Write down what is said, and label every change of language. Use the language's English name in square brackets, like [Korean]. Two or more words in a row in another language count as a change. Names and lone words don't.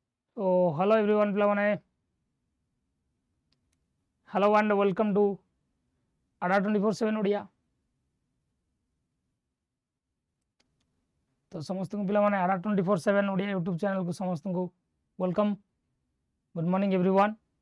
[English] Oh, hello everyone, ପିଲାମାନେ hello and welcome to ADA 24/7 ଓଡ଼ିଆ। [Odia] ତ ସମସ୍ତଙ୍କୁ ପିଲାମାନେ ADA 24/7 ଓଡ଼ିଆ [English] YouTube channel [Odia] ସମସ୍ତଙ୍କୁ ୱେଲକମ୍। [English] Good morning everyone.